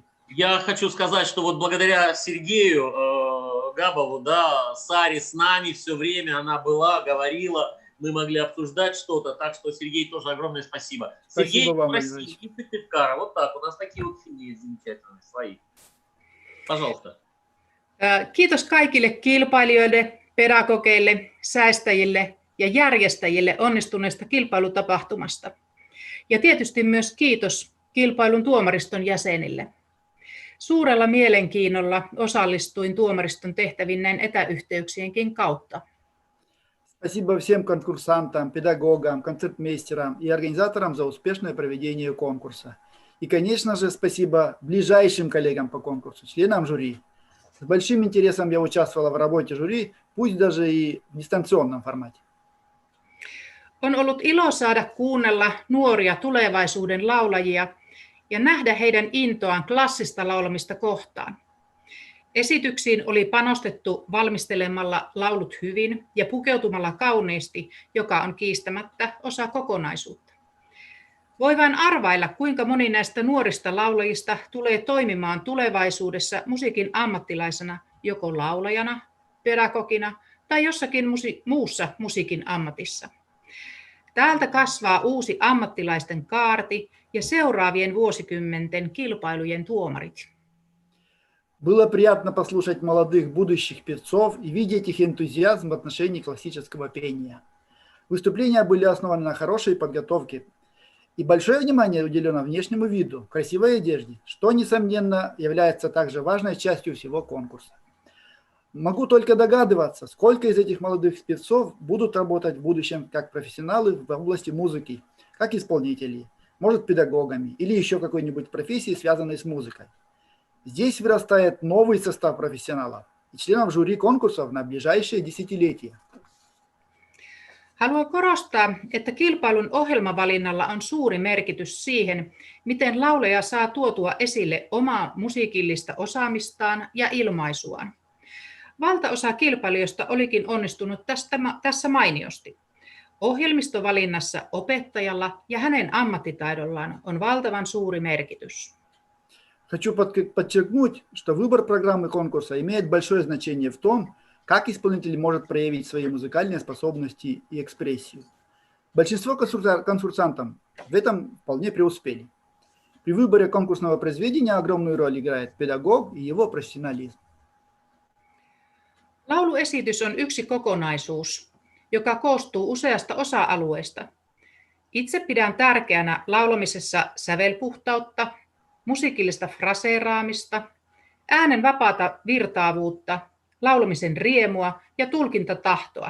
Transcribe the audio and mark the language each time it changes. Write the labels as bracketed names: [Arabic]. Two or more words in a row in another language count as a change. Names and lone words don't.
[Russian] Я хочу сказать, что вот благодаря Сергею Габову, да, Саре с нами все время, она была, говорила, мы могли обсуждать что-то, так что, Сергей, тоже огромное спасибо. Спасибо Сергей вам, России и Сыктывкара, вот так, у нас такие вот семьи замечательные, свои. Пожалуйста. [Finnish] Kiitos kaikille kilpailijoille, pedagogeille, säästäjille ja järjestäjille onnistuneesta kilpailutapahtumasta. Ja tietysti myös kiitos kilpailun tuomariston jäsenille. Suurella mielenkiinnolla osallistuin tuomariston tehtäviin näin etäyhteyksienkin kautta. [Russian] Спасибо всем конкурсантам, педагогам, концертмейстерам и организаторам за успешное проведение конкурса. И, конечно же, спасибо ближайшим коллегам по конкурсу, членам жюри. С большим интересом я участвовала в работе жюри, пусть даже и в дистанционном формате. [Finnish] On ollut ilo saada kuunnella nuoria tulevaisuuden laulajia ja nähdä heidän intoaan klassista laulamista kohtaan. Esityksiin oli panostettu valmistelemalla laulut hyvin ja pukeutumalla kauniisti, joka on kiistämättä osa kokonaisuutta. Voi vain arvailla, kuinka moni näistä nuorista laulajista tulee toimimaan tulevaisuudessa musiikin ammattilaisena joko laulajana, pedagogina tai jossakin muussa musiikin ammatissa. Täältä kasvaa uusi ammattilaisten kaarti ja seuraavien vuosikymmenten kilpailujen tuomarit. [Russian] Было приятно послушать молодых будущих певцов и видеть их энтузиазм в отношении классического пения. Выступления были основаны на хорошей подготовке, и большое внимание уделено внешнему виду, красивой одежде, что, несомненно, является также важной частью всего конкурса. Могу только догадываться, сколько из этих молодых певцов будут работать в будущем как профессионалы в области музыки, как исполнители, может, педагогами или еще какой-нибудь профессии, связанной с музыкой. Здесь вырастает новый состав профессионалов и членов жюри конкурсов на ближайшие десятилетия. [Finnish] Haluan korostaa, että kilpailun ohjelmavalinnalla on suuri merkitys siihen, miten laulaja saa tuotua esille omaa musiikillista osaamistaan ja ilmaisuaan. Valtaosa kilpailijoista olikin onnistunut tässä mainiosti. Ohjelmistovalinnassa opettajalla ja hänen ammattitaidollaan on valtavan suuri merkitys. [Russian] Хочу подчеркнуть, что выбор программы конкурса имеет большое значение в том, как исполнитель может проявить свои музыкальные способности и экспрессию. Большинство конкурсантов в этом вполне преуспели. При выборе конкурсного произведения огромную роль играет педагог и его профессионализм. [Finnish] Lauluesitys on yksi kokonaisuus, joka koostuu useasta osa-alueesta. Itse pidän tärkeänä laulamisessa sävelpuhtautta, musiikillista fraseeraamista, äänen vapaata virtaavuutta, laulamisen riemua ja tulkintatahtoa.